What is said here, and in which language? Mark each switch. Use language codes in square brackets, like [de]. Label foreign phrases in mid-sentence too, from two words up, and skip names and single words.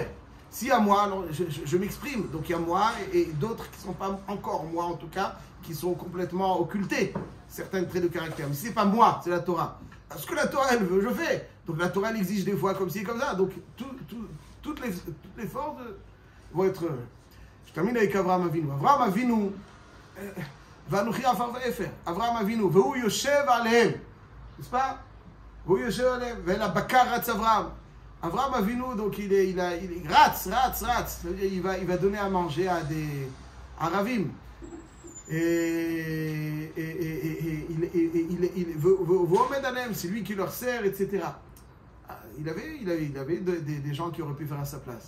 [fr] Si à moi, alors je m'exprime, donc il y a moi et d'autres qui ne sont pas encore moi en tout cas, qui sont complètement occultés, certains traits de caractère. Mais si ce n'est pas moi, c'est la Torah. Ce que la Torah elle veut, je fais. Donc la Torah elle exige des fois comme ci, comme ça. Donc toutes les forces vont être... Je termine avec Avraham Avinu. [he] אברהם אבינו, ואנכי עפר ואפר. אברהם אבינו, והוא יושב עליהם. [fr] N'est-ce pas? [he] והוא יושב עליהם. ואל הבקר רץ אברהם. [fr] Avraham Avinu, donc il ratz. Il va donner à manger à des Aravim. Et il veut c'est lui qui leur sert, etc. Il avait des gens qui auraient pu faire à sa place.